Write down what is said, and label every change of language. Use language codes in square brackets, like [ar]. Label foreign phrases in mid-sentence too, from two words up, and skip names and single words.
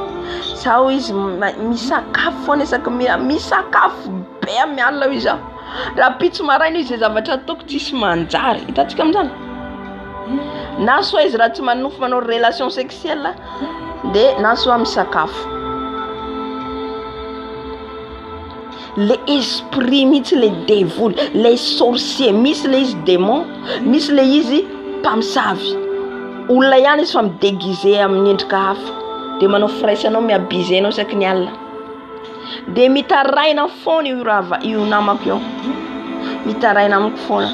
[mg] Sao izy misakafo foana isaky misakafo be amin'ny alina izy. Raha pitso maraina izy zavatra ataoko tsisy manjary. Hitantsika amin'izany. Na soa izy raha tsy manofy manao [fr] relation sexuelle [mg] dia na soa misakafo. [fr] Les esprits mihitsy les dévoly, les sorciers, [mg] misy le izy démon, misy le izy mpamosavy. Olona ihany izy fa midéguisé amin'ny endrika hafa dia manao fraisanao miabizenao isaky ny alina. Dia mitaraina foana io namako io. Mitaraina amiko foana.